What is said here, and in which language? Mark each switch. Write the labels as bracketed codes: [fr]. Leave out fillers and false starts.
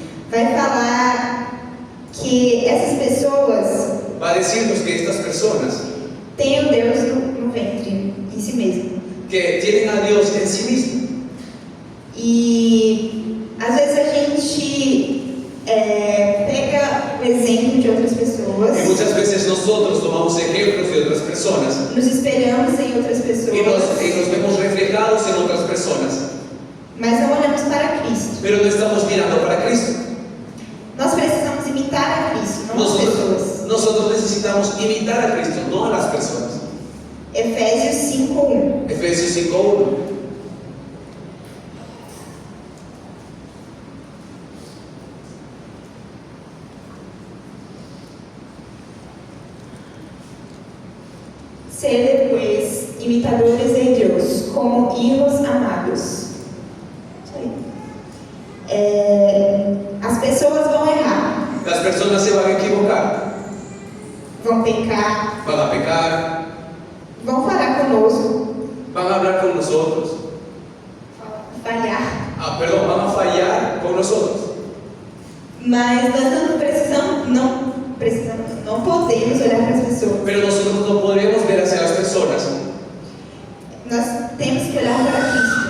[pt] vai falar que essas pessoas [es] va a decirnos que estas personas [pt] têm o Deus no ventre, em si mesmo. [es] que tienen a Dios en sí mismo. [pt] E às vezes a gente pega o exemplo de outras pessoas, [es] Y muchas veces nosotros tomamos ejemplos de otras personas [pt] nos espelhamos em outras [es] y [pt] pessoas, [es] nos vemos reflejados en otras personas, [pt] mas não olhamos para Cristo. [es] pero no estamos mirando para Cristo. [pt] Nós precisamos imitar a Cristo, não as pessoas. [es] Nosotros necesitamos imitar a Cristo, no a las personas. [pt] Efésios 5:1. [es] Efesios 5:1. Sede, pues, imitadores de Dios, como hijos amados. [pt] Isso aí. As pessoas vão errar, [es] Las personas se van a equivocar, [pt] vão pecar, [es] van a pecar, [pt] vão falar conosco, [es] van a hablar con nosotros, [pt] falhar. [es] van a fallar con nosotros. [pt] Mas nós não podemos olhar para as pessoas. [es] Pero nosotros no podremos ver hacia las personas, [pt] Nós temos que olhar para Cristo.